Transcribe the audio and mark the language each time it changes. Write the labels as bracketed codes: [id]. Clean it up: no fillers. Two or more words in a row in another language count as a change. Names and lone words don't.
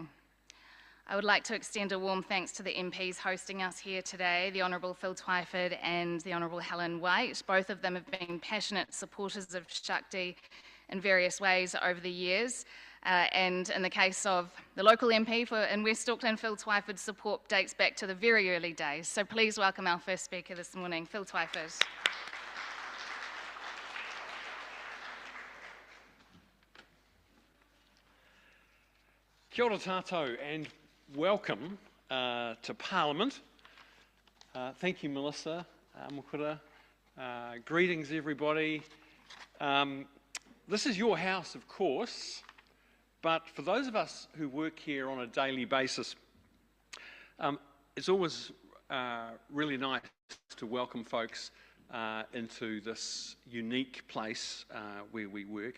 [en] I would like to extend a warm thanks to the MPs hosting us here today, the Honourable Phil Twyford and the Honourable Helen White. Both of them have been passionate supporters of Shakti in various ways over the years. And in the case of the local MP in West Auckland, Phil Twyford's support dates back to the very early days. So please welcome our first speaker this morning, Phil Twyford. [mi] Kia ora tātou, [en] and welcome to Parliament. Thank you, Melissa, Mokura. Greetings, everybody. This is your house, of course, but for those of us who work here on a daily basis, it's always really nice to welcome folks into this unique place where we work.